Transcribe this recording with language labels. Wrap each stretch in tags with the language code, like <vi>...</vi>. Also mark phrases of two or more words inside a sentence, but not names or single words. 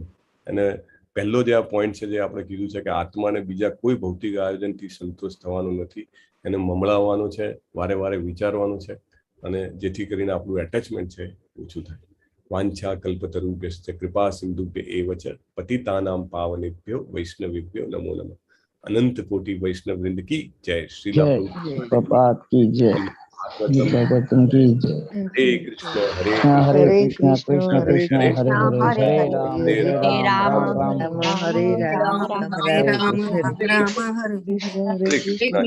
<gu>અને પહેલો જે આ પોઈન્ટ છે જે આપણે કીધું છે કે આત્માને બીજા કોઈ ભૌતિક આયોજનથી સંતોષ થવાનો નથી, એને મમળાવવાનો છે, વારે વારે વિચારવાનું છે, અને જેથી કરીને આપણું એટેચમેન્ટ છે ઓછું થાય.</gu> <sa>વાંછા કલ્પતરુભ્યશ્ચ કૃપા સિંધુભ્ય એવ ચ પતિતાનામ પાવનેભ્યો વૈષ્ણવેભ્યો નમો નમઃ.</sa> <hi>अनंत कोटी वैष्णव वृंद की जय. श्रील प्रपात की जय, भगवतम की जय। हरे कृष्ण हरे हरे कृष्ण कृष्ण कृष्ण कृष्ण हरे हरे, हरे राम हरे हरे राम राम राम Hare Rama, Hare Rama, Rama Rama, Hare Hare. कृष्ण.</hi>